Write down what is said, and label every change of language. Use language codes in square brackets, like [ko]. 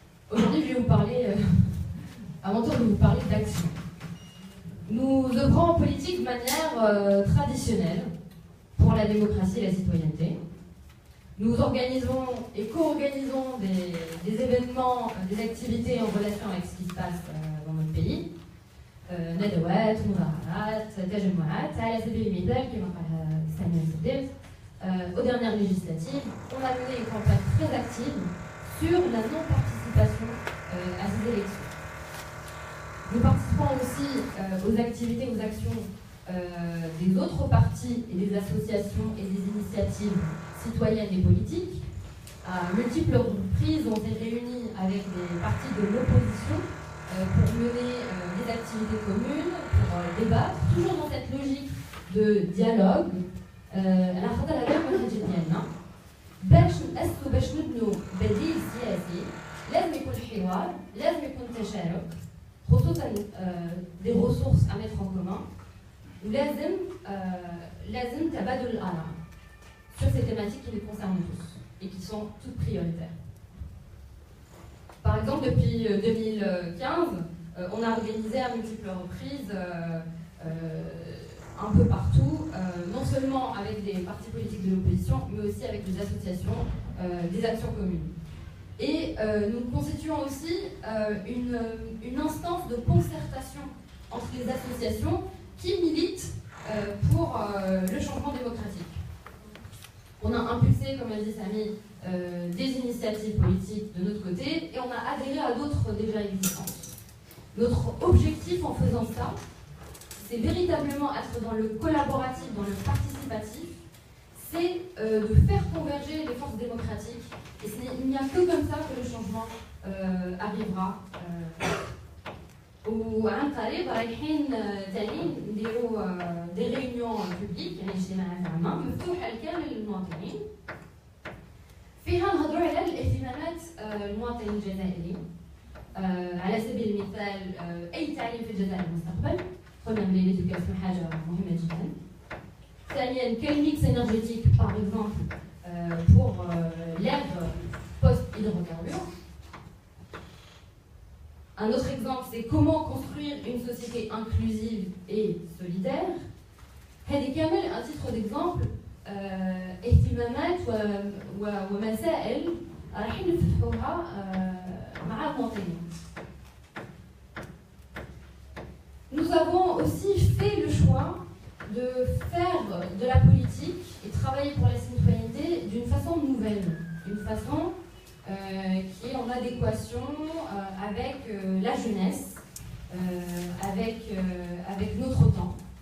[fr] Aujourd'hui, je vais vous parler, à mon tour de vous parler d'action. Nous œuvrons en politique de manière traditionnelle pour la démocratie et la citoyenneté. Nous organisons et co-organisons des événements, des activités en relation avec ce qui se passe dans notre pays. [ar] ندوات، مظاهرات، تجمعات على سبيل المثال كما قال سامي السديس. [fr] Aux dernières législatives, on a mené une campagne très active sur la non-participation à ces élections. Nous participons aussi aux activités, aux actions des autres partis et des associations et des initiatives citoyennes et politiques. À multiples reprises, on s'est réunis avec des partis de l'opposition pour mener des activités communes, pour débattre, toujours dans cette logique de dialogue. [ar] أنا خاطر هذا المنهج ديالنا باش نبنوا بديل سياسي لازم يكون حوار، لازم يكون تشارك، خصوصا [fr] des ressources à mettre en commun، [ar] ولازم تبادل الآراء [fr] sur ces thématiques qui nous concernent tous et qui sont toutes prioritaires. Par exemple, depuis 2015, on a organisé à multiples reprises, un peu partout, non seulement avec des partis politiques de l'opposition, mais aussi avec des associations, des actions communes. Et nous constituons aussi une instance de concertation entre les associations qui militent pour le changement démocratique. On a impulsé, comme l'a dit Samy, des initiatives politiques de notre côté et on a adhéré à d'autres déjà existantes. Notre objectif en faisant ça, c'est véritablement être dans le collaboratif, dans le participatif, c'est de faire converger les forces démocratiques. Et il n'y a que comme ça que le changement arrivera. [ar] وعن طريق رايحين تانيين نديروا [fr] دي ريونيون بوبليك [ar] يعني اجتماعات عامه مفتوحه لكامل المواطنين فيها نهضروا على الاهتمامات المواطن الجزائري على سبيل المثال اي تعليم في الجزائر المستقبل قلنا بلي ليدوكاسيون حاجه مهمه جدا ثانيا [fr] quel mix énergétique par exemple pour l'ère post-hydrocarbures. Un autre exemple, c'est comment construire une société inclusive et solidaire. [ar] هذه كامل [fr] un titre d'exemple [ar] اهتمامات ومسائل رايحين نفتحوها مع المواطنين. [fr] Nous avons aussi fait le choix de faire de la politique et travailler pour la citoyenneté d'une façon nouvelle, d'une façon qui est en adéquation avec la jeunesse, avec notre temps.